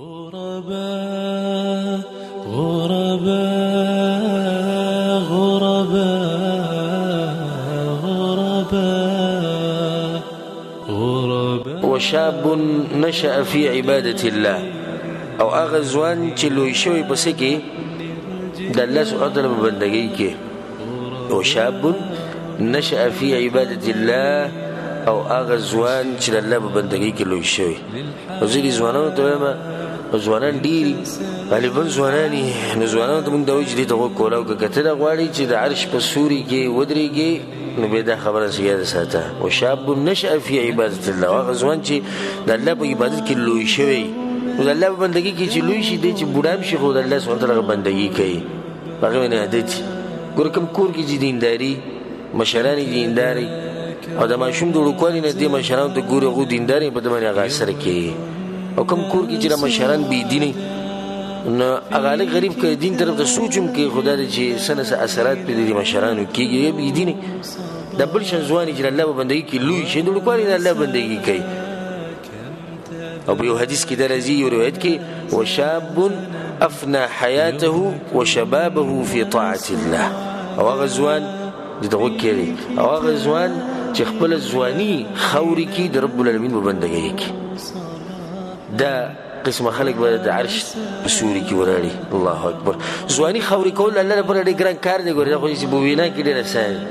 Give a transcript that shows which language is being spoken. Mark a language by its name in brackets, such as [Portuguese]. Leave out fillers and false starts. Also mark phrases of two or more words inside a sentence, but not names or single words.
[Arabic] غرباء غرباء غرباء غرباء. وشاب نشأ في عبادة الله [Pashto] او هغه ځوان چې لوی شوی پسې کې د الله [Arabic] سبحانه وتعالی [Pashto] په بندګۍ کې. [Arabic] وشاب نشأ في عبادة الله [Pashto] او هغه ځوان چې د الله په بندګۍ کې لوی شوی. او ځینې ځوانانو ته وایم ځوانان ډېر غالبا ځوانان نو ځوانانو ته موږ دا وایو چې دې ته غوږ کوله او که ته دا غواړې چې د عرش په سوري کې ودرېږې نو بیا دا خبره څه یاد ساته. [Arabic] وشاب نشأ في عبادة الله [Pashto] هغه ځوان چې د الله په عبادت کې لوی شوی نو د الله په بندګۍ کې چې لوی شي دی چې بوډا هم شي خو د الله [Arabic] سبحانه وتعالی [Pashto] بندګي کوي هغه باندې عادت. ګوره کوم کور کې چې دینداري مشران دینداري او د ماشوم د وړوکوالي نه دې مشرانو ته ګوري هغوی دینداري په ده باندې هغه اثر کوي. او کوم کور کې چې د مشران بېدیني نو هغه هلک غریب که دین طرف ته سوچ هم کوي خو دا دی چې څه نه څه اثرات پرې د دې مشرانو کېږي یا بېدیني. د بل شان ځوان چې د الله په بندګۍ کې لوی شي د وړوکوالي د الله بندګي کوي. او په یو حدیث کې دا راځي یو روایت کې [Arabic] وشاب افنى حیاته وشبابه في طاعة الله. [Pashto] او هغه ځوان دې ته غوږ کېږدئ او هغه ځوان چې خپله ځواني خاورې کړي د [Arabic] رب العالمین [Pashto] په بندګۍ کې. دا قسمه خلک به د عرش په سوري کې ولاړي. [Arabic] الله اکبر. [Pashto] ځواني خاورې کول الله لپاره ډېر ګران کار دی. ګورې دا خو چې په وینا کې ډېر اسان دی.